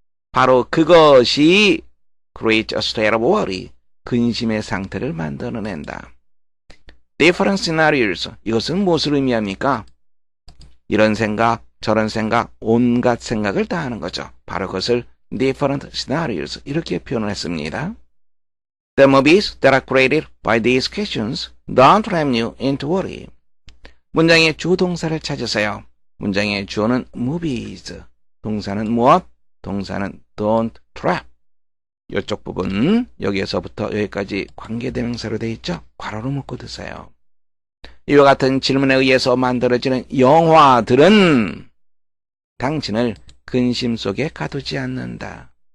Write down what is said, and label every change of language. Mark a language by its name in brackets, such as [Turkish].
[Korean] 바로 그것이 [English] create a state of worry, [Korean] 근심의 상태를 만들어낸다. different scenarios, 이것은 무엇을 의미합니까? 이런 생각, 저런 생각, 온갖 생각을 다 하는 거죠. 바로 그것을 different scenarios, 이렇게 표현을 했습니다. [English] The movies that are created by these questions don't ram you into worry. [Korean] 문장의 주 동사를 찾으세요. 문장의 주어는 movies, 동사는 무엇? 동사는 [English] don't trap. [Korean] 이쪽 부분 여기에서부터 여기까지 관계대명사로 되어 있죠. 괄호로 묶고 두세요. 이와 같은 질문에 의해서 만들어지는 영화들은 당신을 근심 속에 가두지 않는다.